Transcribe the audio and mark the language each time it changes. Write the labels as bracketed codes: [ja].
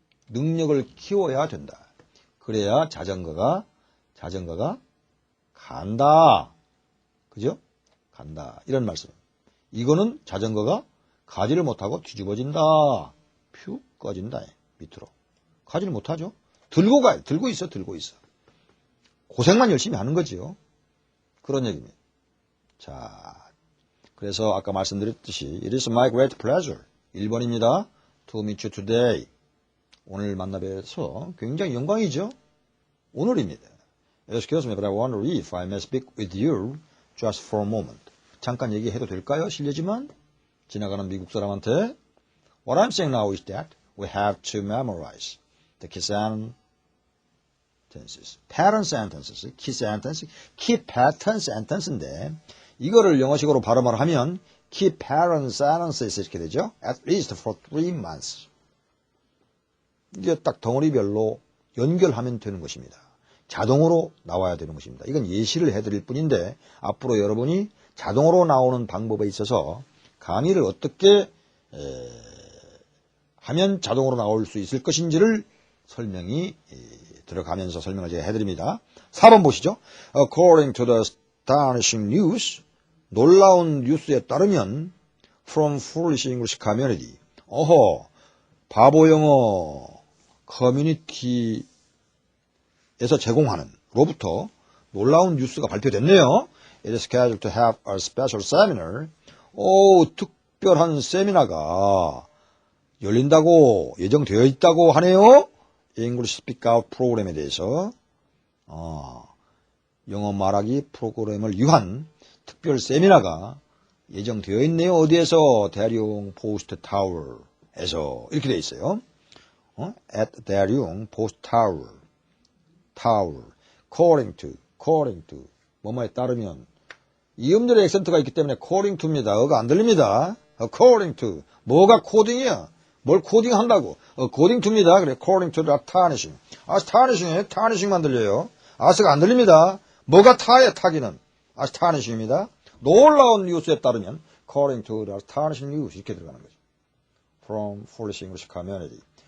[ko] 능력을 키워야 된다. 그래야 자전거가 간다. 그죠? 간다. 이런 말씀. 이거는 자전거가 가지를 못하고 뒤집어진다. 퓨 꺼진다. 밑으로. 가지를 못하죠. 들고 가요. 들고 있어. 고생만 열심히 하는 거지요. 그런 얘기입니다. 자, 그래서 아까 말씀드렸듯이 [en] It is my great pleasure. [ko] 1번입니다. [en] To meet you today. [ko] 오늘 만나뵈서 굉장히 영광이죠. 오늘입니다. [en] Excuse me, but I wonder if I may speak with you just for a moment. [ko] 잠깐 얘기해도 될까요? 실례지만 지나가는 미국 사람한테 [en] What I'm saying now is that we have to memorize the key sentences, pattern sentences, key sentence, key pattern sentence [ko] 인데 이거를 영어식으로 발음을 하면 [en] key pattern sentences [ko] 이렇게 되죠. [en] At least for 3 months. [ko] 이게 딱 덩어리별로 연결하면 되는 것입니다. 자동으로 나와야 되는 것입니다. 이건 예시를 해드릴 뿐인데 앞으로 여러분이 자동으로 나오는 방법에 있어서 강의를 어떻게 하면 자동으로 나올 수 있을 것인지를 설명이 들어가면서 설명을 제가 해드립니다. 4번 보시죠. [en] According to the astonishing news, [ko] 놀라운 뉴스에 따르면 [en] from foolish English community, [ko] 바보 영어 커뮤니티에서 제공하는 로부터 놀라운 뉴스가 발표됐네요. [en] It is scheduled to have a special seminar. [ko] 특별한 세미나가 열린다고 예정되어 있다고 하네요. English Speak Out 프로그램에 대해서 영어 말하기 프로그램을 위한 특별 세미나가 예정되어 있네요. 어디에서? 대륙 포스트 타워에서 이렇게 되어 있어요. at 대륙 포스트 타워 according to 뭐뭐에 따르면 이 음절의 액센트가 있기 때문에 according to입니다. 어가 안 들립니다. according to 뭐가 코딩이야? 뭘 코딩한다고? [en] according to입니다. [ko] 그래 [en] according to the tarnishing. [ko] tarnishing만 들려요. 아스가 안 들립니다. 뭐가 타에 타기는 tarnishing입니다. 놀라운 뉴스에 따르면 [en] according to the tarnishing news [ko] 이렇게 들어가는 거죠. [en] From Foolish English Community.